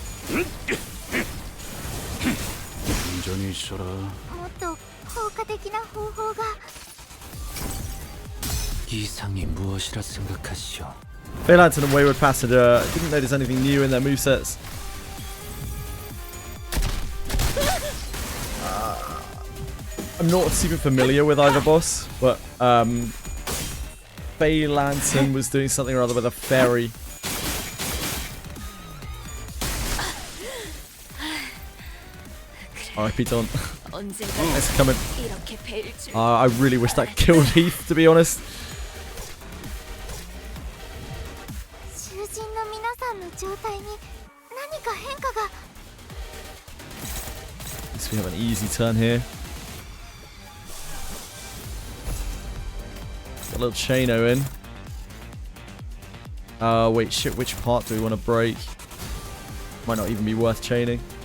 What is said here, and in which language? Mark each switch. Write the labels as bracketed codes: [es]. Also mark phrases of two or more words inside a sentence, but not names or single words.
[ko] 온전히 있어라. [ja] もっと効果的な方法が [ko] 이상이 무엇이라 생각하시오? [en] Fair Lantern and Wayward Passenger. Didn't notice anything new in their movesets. I'm not super familiar with either boss, but Faye Lantern was doing something or other with a fairy. R.I.P. Don. It's coming. I really wish that killed Heath, to be honest. [ja] 囚人の皆さんの状態に何か変化が [en] So we have an easy turn here. Got a little chaino in. Wait, shit, which part do we want to break? Might not even be worth chaining.